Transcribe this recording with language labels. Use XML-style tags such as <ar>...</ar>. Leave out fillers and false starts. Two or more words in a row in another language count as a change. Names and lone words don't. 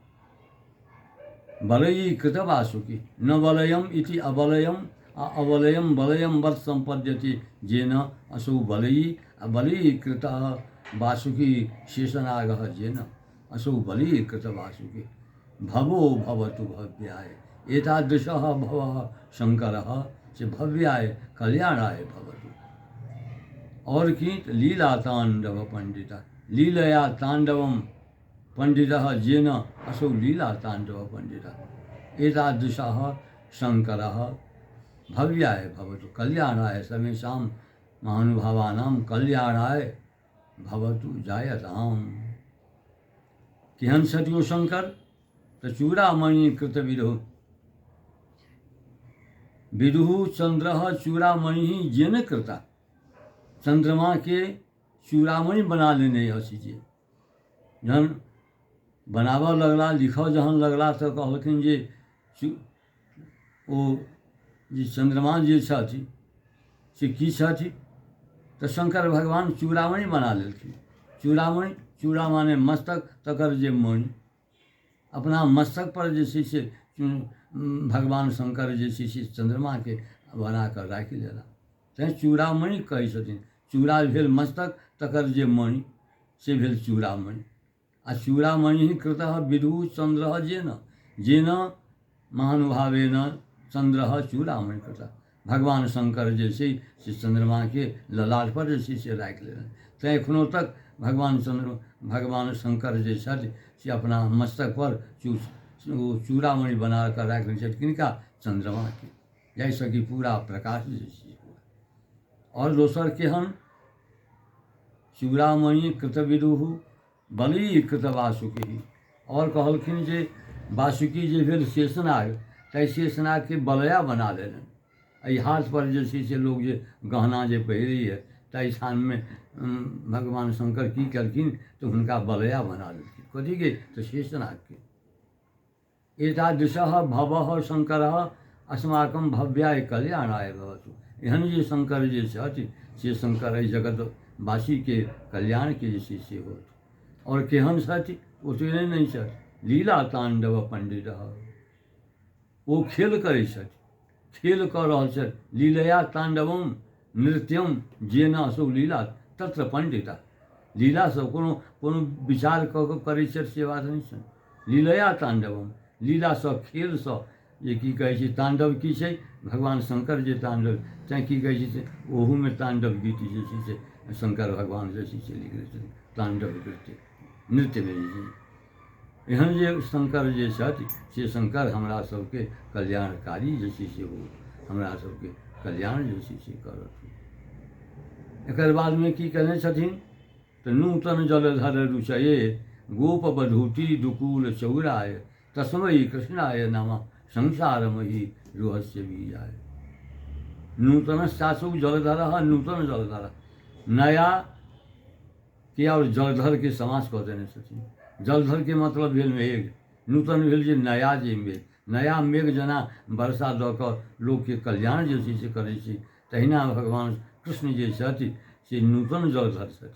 <sa>बलयी कृत वासुकी न बलयम इति अबलयम अबलयम बलयम वत् संपद्यते जेन असौ बलयी बलयी कृतः वासुकी शेषनागः जेन असौ बलयी कृत वासुकी भवो भवतु भव्याय। एतादृशः भवः शंकरः से भव्याय कल्याणाय भवतु।</sa> <mai>और की</mai> <sa>लीला तांडव पंडित, लीलया तांडवम पंडितः जेन असौ लीला तांडव पंडितः। एतादृशः शंकरः भव्याय भवतु कल्याणाय समेषां महानुभावानां कल्याणाय भवतु जायताम्।</sa> <mai>केहन छथि ओ शंकर?</mai> <sa>तो चूड़ामणि कृत विदुः विदुः चंद्रः चूड़ामणि जेन कृता।</sa> <mai>चंद्रमा के चूड़ामणि बना लेने अछि जे जहन बनाबऽ लगला लिखऽ जहन लगला तो कहलखिन जे ओ जे चंद्रमा जे छथि से की छथि? तो शंकर भगवान चूड़ामणि बना लेलखिन। चूड़ामणि, चूड़ा माने मस्तक, तकर जे मणि अपना मस्तक पर जे छै से भगवान शंकर जे छै से चंद्रमा के बना कर राखि लेला। तैं चूड़ामणि कहै छथिन। चूड़ा भेल मस्तक, तकर जे मणि से भेल चूड़ामणि।</mai> <sa>आ चूड़ामणि कृतः विदुः चंद्रः जेन जेन महानुभावेन चंद्रः चूड़ामणि कृतः।</sa> <mai>भगवान शंकर जे छै से चंद्रमा के ललाट पर जे छै से राखि लेलनि। तैं एखनो तक भगवान शंकर जे छथि से अपना मस्तक पर चूड़ामणि बना कर राखि छथि। किनका? चंद्रमा के, जाहिसँ कि पूरा प्रकाश जे छै। और दोसर केहन?</mai> <sa>चूड़ामणि कृतविदुहु बलि कृत वासुकी।</sa> <mai>और कहलखिन जे वासुकी जे भेल शेषनाग, ताहि शेषनाग के बलया बना देलनि। एहि हाथ पर जे छै से लोग जे गहना जे पहिरैए, ताहि स्थानमे भगवान शंकर की केलखिन तऽ हुनका बलया बना देलखिन। कथीके तऽ शेषनागके।</mai> <sa>एतादृशः भवः शंकरः अस्माकं भव्याय कल्याणाय भवतु।</sa> <mai>एहन जे शंकर जे छथि से शंकर एहि जगतवासीके कल्याणके जे छै से होत। और केहन छथि ओतने नहि छथि,</mai> <sa>लीला तांडव पंडित।</sa> <mai>ओ खेल करै छथि, खेल कऽ रहल छथि।</mai> <sa>लीलया तांडवम नृत्यम जेना असौ लीला तत्र पंडिता।</sa> <mai>लीलासँ कोनो विचार कऽ कऽ करै छथि से बात नहि छनि।</mai> <sa>लीलया तांडवम,</sa> <mai>लीलासँ खेलसँ, जे की कहै छै तांडव की छै, भगवान शंकर जे तांडव, तैँ की कहै छै से ओहूमे तांडव गीत जे छै से शंकर भगवान जे छै से लिखने छथिन। तांडव नृत्यमे जे छै एहन जे शंकर जे छथि से शंकर हमरा सबके कल्याणकारी जे छै से हो, हमरा सबके कल्याण जे छै से करत। एकर बादमे की कहने छथिन तऽ</mai> <sa>नूतन जलधर रुचये गोप बधूटी दुकूल चौराय तस्मै कृष्णाय नमः संसारमयी रहस्य बीजाय। नूतन शासु जलधर, नूतन जलधर,</sa> <mai>नया के और जलधर के समास कऽ देने छथिन। जलधर के मतलब भेल मेघ, नूतन भेल जे नया जे मेघ। नया मेघ जेना वर्षा दऽ कऽ लोकके कल्याण जे छै से करै छै, तहिना भगवान कृष्ण जे छथि से नूतन जलधर छथि।</mai>